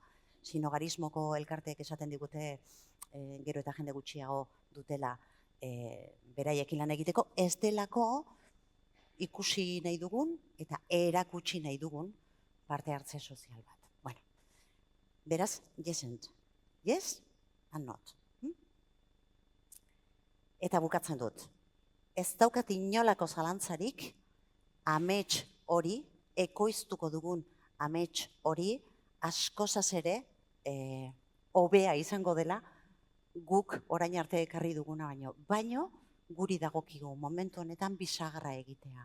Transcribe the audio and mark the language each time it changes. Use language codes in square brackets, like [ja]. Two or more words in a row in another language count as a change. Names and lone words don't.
[eu] Sinogarismoko elkarteek esaten digute gero eta jende gutxiago dutela beraiekin lan egiteko, ez delako ikusi nahi dugun eta erakutsi nahi dugun parte hartze sozial bat. Bueno, beraz, [en] yes and not. [eu] Eta bukatzen dut. Ez daukat inolako zalantzarik amets hori, ekoiztuko dugun amets hori, askozaz ere hobea izango dela guk orain arte ekarri duguna baino guri dagokigu momentu honetan bisagarra egitea.